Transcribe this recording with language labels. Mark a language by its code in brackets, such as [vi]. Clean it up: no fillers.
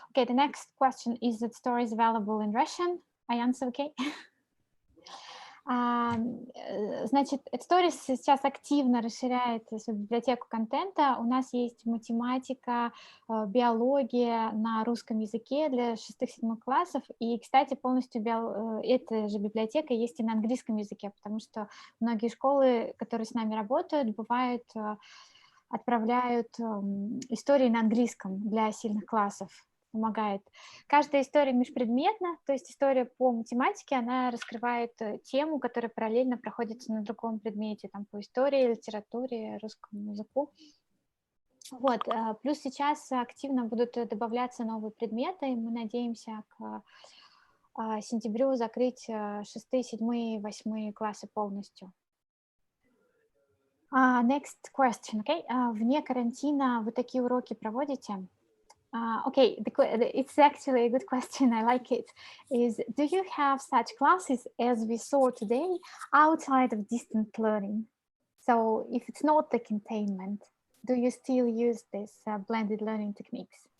[en] Okay, the next question is that stories available in Russian? I answer, okay? [ru] Значит, Stories сейчас активно расширяет свою библиотеку контента. У нас есть математика, биология на русском языке для 6-7 классов. И, кстати, полностью эта же библиотека есть и на английском языке, потому что многие школы, которые с нами работают, бывает, отправляют истории на английском для сильных классов. помогает. Каждая история межпредметна, то есть история по математике, она раскрывает тему, которая параллельно проходится на другом предмете, там по истории, литературе, русскому языку. Вот, плюс сейчас активно будут добавляться новые предметы, и мы надеемся к сентябрю закрыть 6, 7, 8 классы полностью. [en] Next question, okay? [ru] Вне карантина вы такие уроки проводите? [en] Okay, it's actually a good question, I like it. Do you have such classes as we saw today outside of distant learning? So if it's not the containment, do you still use this blended learning techniques?